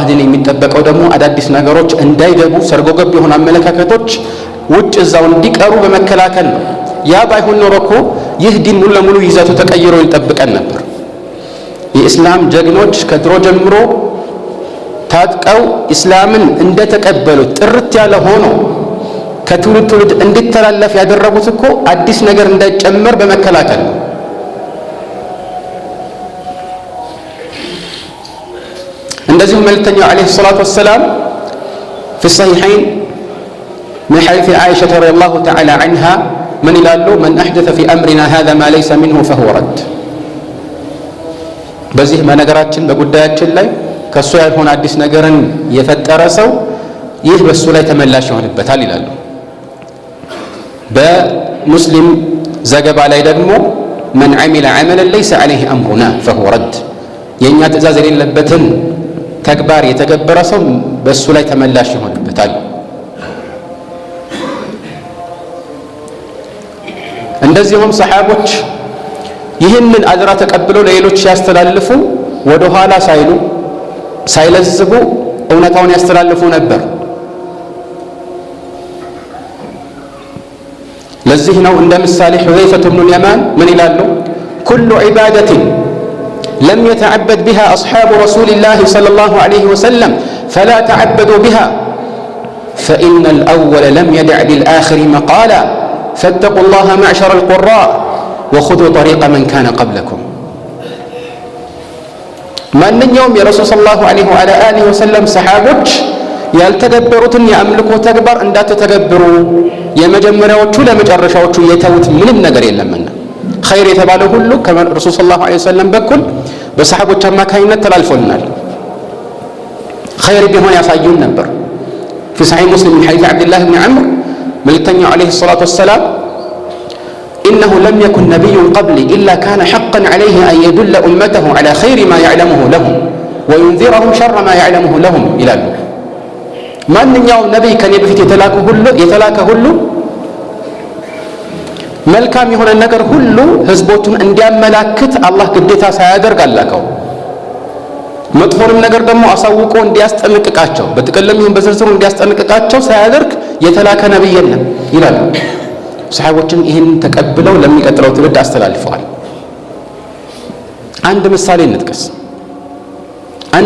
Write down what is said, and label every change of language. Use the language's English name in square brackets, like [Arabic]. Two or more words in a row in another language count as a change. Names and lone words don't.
[Amharic] ዲን የሚጠበቀው ደግሞ አዳዲስ ነገሮች እንዳይገቡ ሰርጎ ገብ የሆኑ አመለካከቶች ውጭ እዛው እንዲቀሩ በመከላከል ነው። ያ ባይሆን ኖሮ እኮ ይህ ዲን ሙሉ ለሙሉ ይዘቱ ተቀይሮ ይጠብቀን ነበር። የኢስላም ጀግኖች ከድሮ ጀምሮ ታጥቀው ኢስላምን እንደተቀበሉት ጥርት ያለ ሆኖ ከትውልድ ትውልድ እንዲተላለፍ ያደረጉት እኮ አዲስ ነገር እንዳይጨመር በመከላከል ነው። እንደዚሁም መልእክተኛው [Arabic] عليه الصلاة والسلام في الصحيحين من حديث عائشة رضي الله تعالى عنها من يلالو من أحدث في أمرنا هذا ما ليس منه فهو رد [Amharic] በዚህ በነገራችን በጉዳያችን ላይ ከሱ ያልሆነ አዲስ ነገርን የፈጠረ ሰው ይህ በሱ ላይ ተመላሽ ይሆንበታል ይላሉ። በሙስሊም ዘገባ ላይ ደግሞ [Arabic] من عمل عملا ليس عليه أمرنا فهو رد [Amharic] የኛ ትእዛዝ የሌለበትን ተግባር የተገበረ ሰው በሱ ላይ ተመላሽ ይሆንበታል። እንደዚሁም ሰሃቦች ይህንን አደራ ተቀብለው ለሌሎች ሲያስተላልፉ ወደ ኋላ ሳይሉ ሳይለዝቡ እውነታውን ያስተላልፉ ነበር። ለዚህ ነው እንደ ምሳሌ ሁዘይፈة بن اليمان ምን ይላሉ? [Arabic] كل عبادة لم يتعبد بها أصحاب رسول الله صلى الله عليه وسلم فلا تعبدوا بها فإن الأول لم يدع بالآخر مقالا فاتقوا الله معشر القراء وخذوا طريق من كان قبلكم [Amharic] ማንኛውም የረሱል [Arabic] صلى الله عليه وآله وسلم [Amharic] ሰሃቦች ያልተገበሩትን የአምልኮ ተግባር እንዳትተገብሩ የመጀመሪያዎቹ ለመጨረሻዎቹ የተውት ምንም ነገር የለምና ኸይር የተባለ ሁሉ ከረሱል [Arabic] صلى الله عليه وسلم [Amharic] በኩል በሰሃቦች አማካኝነት ተላልፎልናል። ኸይር ቢሆን ያሳዩን ነበር። [Arabic] في صحيح مسلم من حديث عبد الله بن عمرو መልእክተኛው عليه الصلاة والسلام إنه لم يكن نبي قبلي إلا كان حقا عليه أن يدل أمته على خير ما يعلمه لهم وينذرهم شر ما يعلمه لهم إلى الله [Amharic] ማንኛውም ነቢይ ከኔ በፊት የተላከ ሁሉ መልካም የሆነ ነገር ሁሉ ህዝቦቹን እንዲያመላክት አላህ ግዴታ ሳያደርግ አላከው። መጥፎንም ነገር ደግሞ አሳውቆ እንዲያስጠነቅቃቸው በጥቅልም ይሁን በዝርዝሩ እንዲያስጠነቅቃቸው ሳያደርግ የተላከ ነቢይ የለም ይላሉ። ሰሃቦችም ይህን ተቀብለው ለሚቀጥለው ትውልድ አስተላልፈዋል። አንድ ምሳሌ እንጥቀስ። አንድ